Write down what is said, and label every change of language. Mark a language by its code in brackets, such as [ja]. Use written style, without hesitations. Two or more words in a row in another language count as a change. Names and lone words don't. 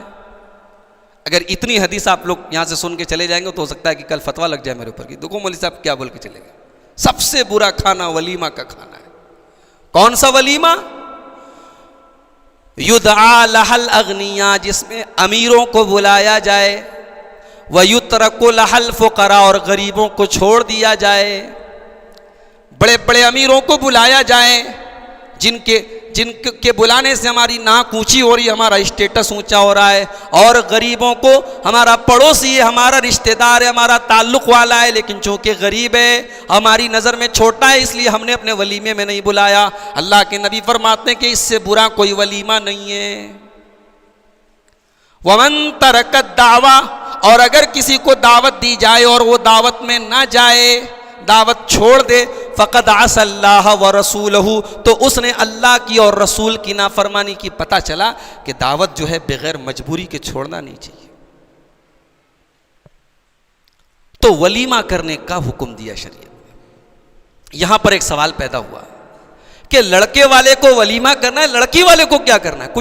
[hi] अगर इतनी हदीस आप लोग यहाँ से सुन के चले जाएंगे तो हो सकता है कि कल फतवा लग जाए मेरे ऊपर कि देखो मौलवी साहब क्या बोल के चले गए। सबसे बुरा खाना वलीमा का खाना है। कौन सा वलीमा? [ar] يدعى لها الأغنياء, [hi] जिसमें अमीरों को बुलाया जाए, [ar] ويترك لها الفقراء, [hi] और गरीबों को छोड़ दिया जाए। बड़े बड़े अमीरों को बुलाया जाए जिनके जिनके बुलाने से हमारी नाक ऊंची हो रही है, हमारा स्टेटस ऊंचा हो रहा है, और गरीबों को हमारा पड़ोसी है, हमारा रिश्तेदार है, हमारा ताल्लुक वाला है, लेकिन चूंकि गरीब है, हमारी नज़र में छोटा है, इसलिए हमने अपने वलीमे में नहीं बुलाया। अल्लाह के नबी फरमाते हैं कि इससे बुरा कोई वलीमा नहीं है। [ar] ومن ترك الدعوة, [hi] और अगर किसी को दावत दी जाए और वो दावत में ना जाए, दावत छोड़ दे, [ar] فقد عصى الله ورسوله, [hi] तो उसने अल्लाह की और रसूल की नाफरमानी की। पता चला कि दावत जो है बगैर मजबूरी के छोड़ना नहीं चाहिए। तो वलीमा करने का हुक्म दिया शरीयत में। यहां पर एक सवाल पैदा हुआ कि लड़के वाले को वलीमा करना है, लड़की वाले को क्या करना है?